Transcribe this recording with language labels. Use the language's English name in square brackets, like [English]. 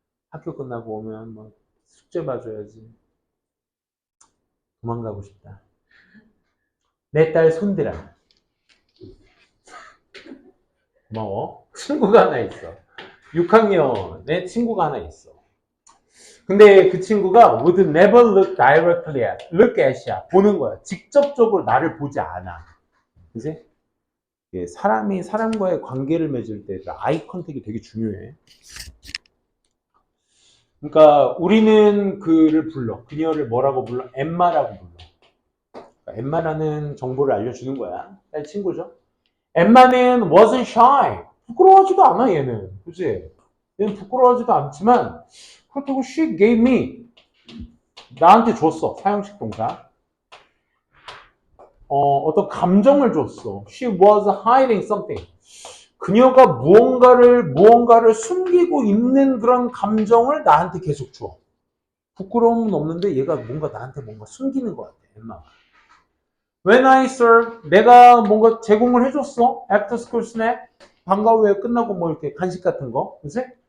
[Korean] 학교 끝나고 오면 뭐 숙제 봐줘야지. 도망가고 싶다. 내 딸 손들아. 고마워. 친구가 하나 있어. 6학년에 친구가 하나 있어. 근데 그 친구가 [English] would never look directly at, look at야. [Korean] 보는 거야. 직접적으로 나를 보지 않아. 그지? 사람이 사람과의 관계를 맺을 때 아이 컨택이 되게 중요해. 그러니까 우리는 그를 불러. 그녀를 뭐라고 불러? 엠마라고 불러. 그러니까 엠마라는 정보를 알려주는 거야. 딸 친구죠. 엠마는 [English] wasn't shy. [Korean] 부끄러워하지도 않아 얘는. 그치? 얘는 부끄러워하지도 않지만 그렇다고 [English] she gave me. [Korean] 나한테 줬어. 사형식 동사. 어떤 감정을 줬어. [English] She was hiding something. [Korean] 그녀가 무언가를 숨기고 있는 그런 감정을 나한테 계속 줘. 부끄러움은 없는데 얘가 나한테 뭔가 숨기는 것 같아, 엠마가. [English] When I serve, [Korean] 내가 뭔가 제공을 해줬어. [English] After school snack, [Korean] 방과 후에 끝나고 뭐 이렇게 간식 같은 거, 그치?